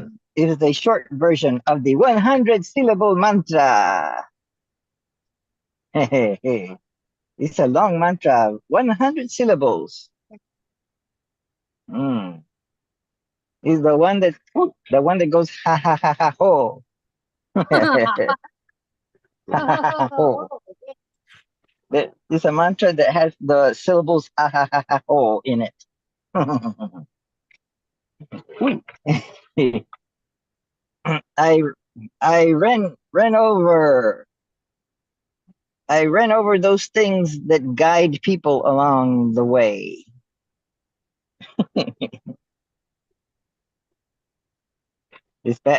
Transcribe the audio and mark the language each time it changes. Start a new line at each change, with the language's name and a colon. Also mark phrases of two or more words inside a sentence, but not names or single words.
English: the short version of the 100 syllable mantra. It's a long mantra, 100 syllables. Is the one that goes ha ha ha ha ho. Ho. It's a mantra that has the syllables ha ha ha ha ho in it. I I ran over those things that guide people along the way. It's bad.